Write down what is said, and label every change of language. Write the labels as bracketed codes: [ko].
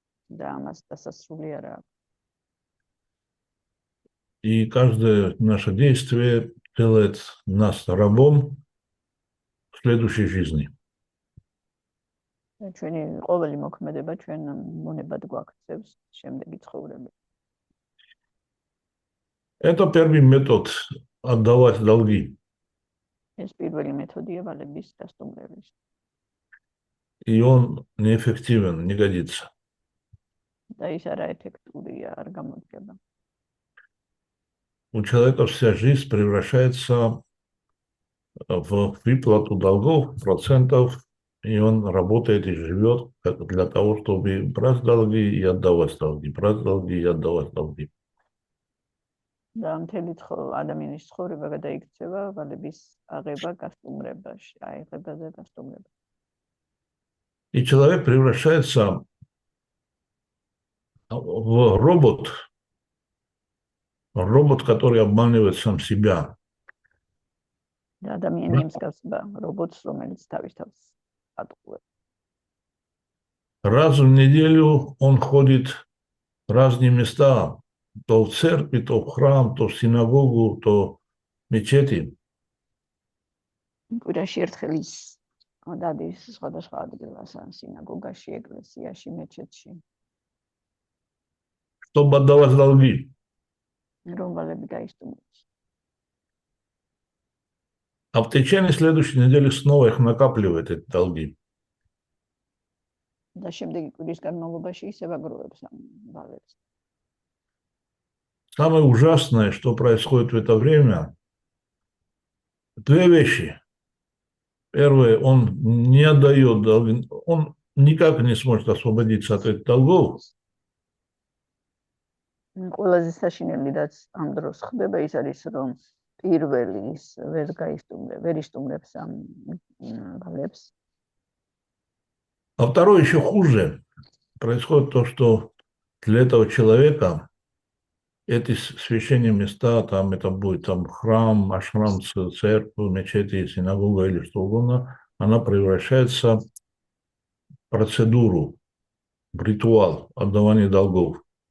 [ka] და ამას დასასრული არ აქვს. [ru] И каждое наше действие делает нас рабом в следующей жизни. [ka] ჩვენი ყოველი მოქმედება ჩვენ მონებად გვაქცევს შემდეგი ცხოვრება. [ru] Это первый метод отдавать долги. [ka] ეს პირველი მეთოდია ვალების დასტუმრების. [ru] И он неэффективен, не годится. [ka] და ის არაეფექტურია, არ გამოდგება. [ru] У человека вся жизнь превращается в выплату долгов, процентов, и он работает и живет для того, чтобы брать долги и отдавать долги, брать долги и отдавать долги. [ka] და მთელი ადამიანის ცხოვრება გადაიქცევა ვალების აღება გასტუმრებაში, აიღება და გასტუმრება. [ru] И человек превращается в робот, который обманывает сам себя. [ka] და ადამიანი მსგავსება რობოტს, რომელიც თავის თავს ატყუებს. [ru] Раз в неделю он ходит в разные места, то в церкви, то в храм, то в синагогу, то в мечети. [ka] კვირაში ერთხელ ის დადის სხვადასხვა ადგილას, სინაგოგაში, ეკლესიაში, მეჩეთში, [ru] Чтобы отдавать долги. [ka] რომ ვალები დაისტუმროს. [ru] А в течение следующей недели снова их накапливает, эти долги. [ka] და შემდეგი კვირის განმავლობაში ისევ აგროვებს ამ ვალებს. [ru] Самое ужасное, что происходит в это время, две вещи. Первое, он не отдает долги, он никак не сможет освободиться от этих долгов. [ka] ყველაზე საშინელი რაც ამ დროს ხდება ის არის რომ პირველი ის ვერ ისტუმრებს ამ ვალებს. [ru] А второе еще хуже. Происходит то, что для этого человека эти священные места, там это будет там храм, ашрам, церковь, мечети, синагога или что угодно, она превращается в процедуру, в ритуал отдавания долгов.